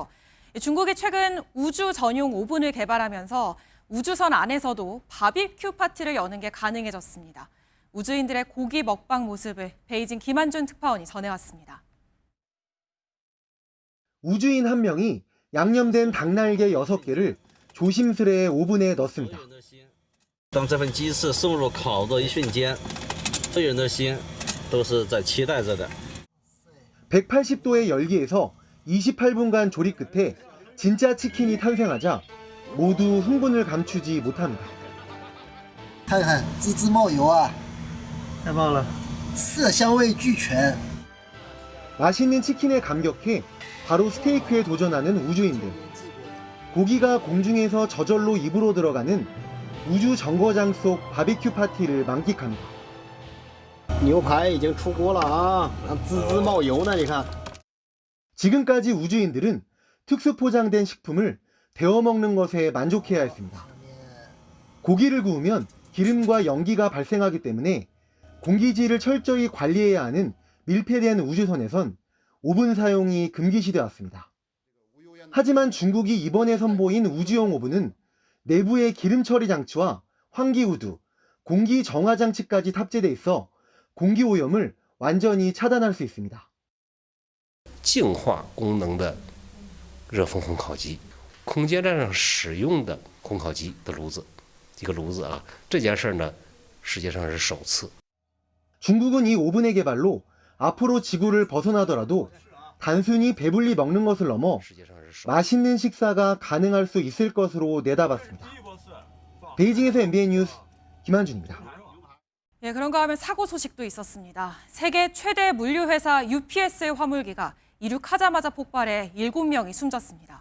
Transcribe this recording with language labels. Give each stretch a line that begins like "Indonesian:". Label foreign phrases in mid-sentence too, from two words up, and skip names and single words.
Korean: 중국이 최근 우주 전용 오븐을 개발하면서 우주선 안에서도 바비큐 파티를 여는 게 가능해졌습니다. 우주인들의 고기 먹방 모습을 베이징 김한준 특파원이 전해왔습니다. 우주인 한 명이 양념된 닭날개 6개를 조심스레 오븐에 넣습니다.
Chinese: 当这份鸡翅送入烤的一瞬间，所有人的心都是在期待着的。
Korean: 180도의 열기에서 28분간 조리 끝에 진짜 치킨이 탄생하자 모두 흥분을 감추지 못합니다.
Chinese: 看看滋滋冒油啊！太棒了，色香味俱全。
Korean: 맛있는 치킨에 감격해 바로 스테이크에 도전하는 우주인들. 고기가 공중에서 저절로 입으로 들어가는 우주 정거장 속 바비큐 파티를 만끽합니다.
Chinese: 牛排已经出锅了啊，滋滋冒油呢，你看。
Korean: 지금까지 우주인들은 특수 포장된 식품을 데워 먹는 것에 만족해야 했습니다. 고기를 구우면 기름과 연기가 발생하기 때문에 공기질을 철저히 관리해야 하는 밀폐된 우주선에선 오븐 사용이 금기시되어 왔습니다. 하지만 중국이 이번에 선보인 우주용 오븐은 내부에 기름 처리 장치와 환기 후드, 공기 정화 장치까지 탑재돼 있어 공기 오염을 완전히 차단할 수 있습니다.
Chinese: 净化功能的热风烘烤机，空间站上使用的烘烤机的炉子，一个炉子啊，这件事呢，世界上是首次。
Korean: 중국은 이 오븐의 개발로 앞으로 지구를 벗어나더라도 단순히 배불리 먹는 것을 넘어 맛있는 식사가 가능할 수 있을 것으로 내다봤습니다. 베이징에서 MBN 뉴스 김한준입니다. 예, 그런가 하면 사고 소식도 있었습니다. 세계 최대 물류회사 UPS의 화물기가 이륙하자마자 폭발해 7명이 숨졌습니다.